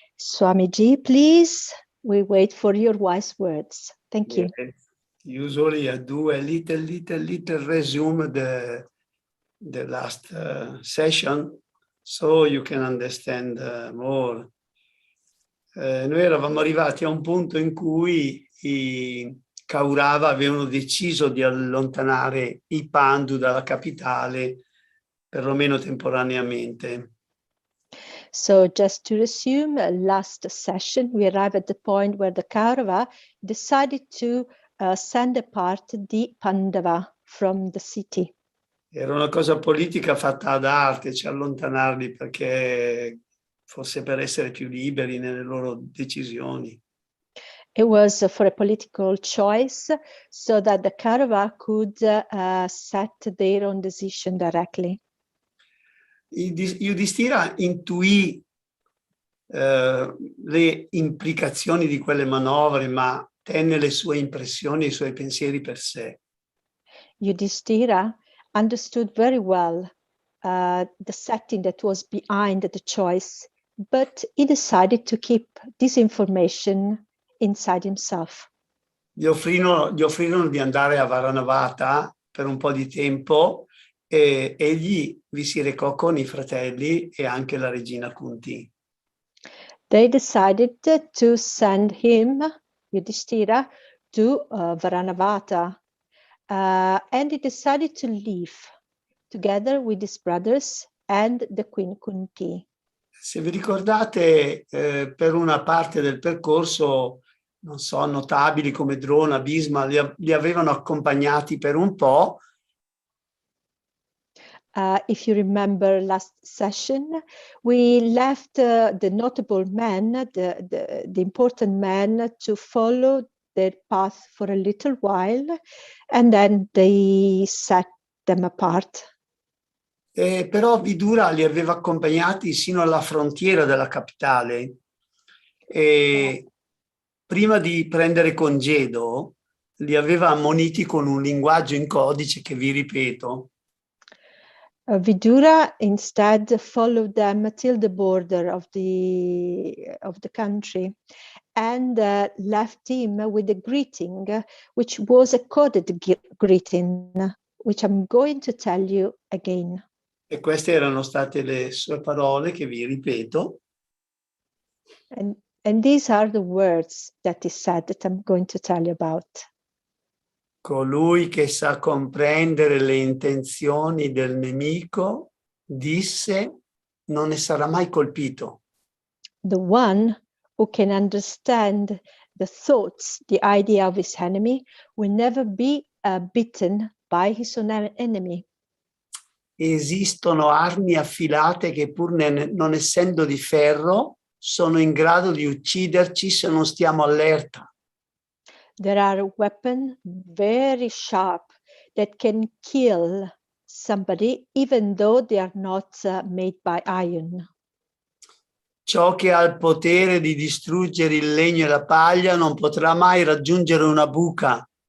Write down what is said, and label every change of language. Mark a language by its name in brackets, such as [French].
[English] Swamiji, please, we wait for your wise words. Thank you. Usually I do a little resume the last session, so you can understand more. [Italian] Noi eravamo arrivati a un punto in cui i Kaurava avevano deciso di allontanare i Pandu dalla capitale, perlomeno temporaneamente. [English] So just to resume, last session, we arrived at the point where the Kaurava decided to send apart the Pandava from the city. [Italian] Era una cosa politica fatta ad arte, cioè allontanarli, perché forse per essere più liberi nelle loro decisioni. [English] It was for a political choice so that the Kaurava could set their own decision directly. [Italian] Yudhishthira intuì le implicazioni di quelle manovre, ma tenne le sue impressioni e i suoi pensieri per sé. [English] Yudhishthira understood very well the setting that was behind the choice, but he decided to keep this information inside himself. [Italian] Gli offrirono di andare a Varanavata per un po' di tempo e egli vi si recò con i fratelli e anche la regina Kunti. [English] They decided to send him, Yudhishthira, to Varanavata, and he decided to leave together with his brothers and the Queen Kunti. [Italian] Se vi ricordate, per una parte del percorso, non so, notabili come Drona, Bhisma, li avevano accompagnati per un po'. [English] If you remember last session, we left the notable men, the important men, to follow their path for a little while, and then they set them apart. [Italian] Però Vidura li aveva accompagnati sino alla frontiera della capitale e prima di prendere congedo li aveva ammoniti con un linguaggio in codice che vi ripeto. [English] Vidura instead followed them till the border of the country and left him with a greeting, which was a coded greeting, which I'm going to tell you again. [Italian] E queste erano state le sue parole che vi ripeto. [English] And these are the words that he said that I'm going to tell you about. [Italian] Colui che sa comprendere le intenzioni del nemico, disse, non ne sarà mai colpito. [English] The one who can understand the thoughts, the idea of his enemy, will never be bitten by his own enemy. [Italian] Esistono armi affilate che pur non essendo di ferro sono in grado di ucciderci se non stiamo allerta. [English] There are weapons very sharp that can kill somebody even though they are not made by iron. [Italian] Ciò che ha il potere di distruggere il legno e la paglia non potrà mai raggiungere una buca.